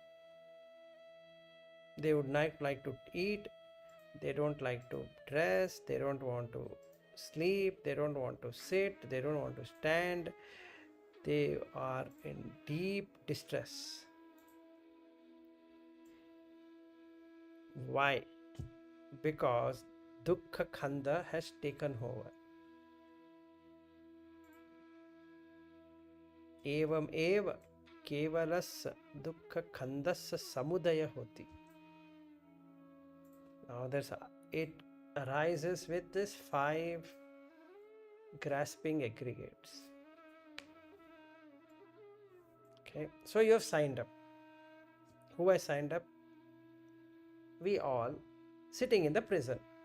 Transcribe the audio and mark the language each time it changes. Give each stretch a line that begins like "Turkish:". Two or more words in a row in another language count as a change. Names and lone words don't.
English: They would not like to eat, they don't like to dress, they don't want to sleep, they don't want to sit, they don't want to stand. They are in deep distress. Why? Because
Pali: dukkha khanda
English: has taken over.
Pali: Evam eva kevalasya dukkha khandasya samudaya hoti.
English: Now it arises with this 5 grasping aggregates. Okay, so you have signed up. Who has signed up? We all, sitting in the prison.